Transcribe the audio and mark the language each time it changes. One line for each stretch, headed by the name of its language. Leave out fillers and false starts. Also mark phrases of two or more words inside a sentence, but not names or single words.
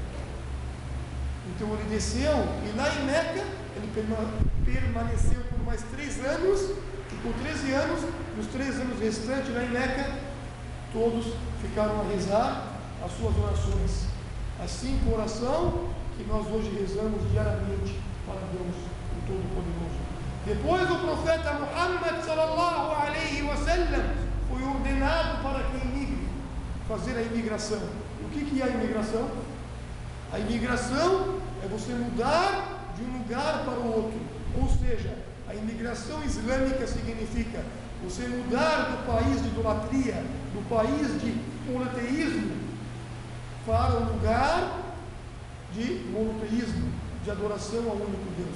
Portuguese: Então ele desceu e lá em Meca ele permaneceu por mais 3 anos, e com 13 anos, nos 3 anos restantes lá em Meca, todos ficaram a rezar as suas orações, as 5 orações que nós hoje rezamos diariamente para Deus, o Todo-Poderoso. Depois o profeta Muhammad
Arabic: صلى الله عليه وسلم
Portuguese: foi ordenado para que emigre, fazer a imigração. O que é a imigração? A imigração é você mudar de um lugar para o outro. Ou seja, a imigração islâmica significa você mudar do país de idolatria, do país de monoteísmo, para o lugar de monoteísmo, de adoração ao único Deus.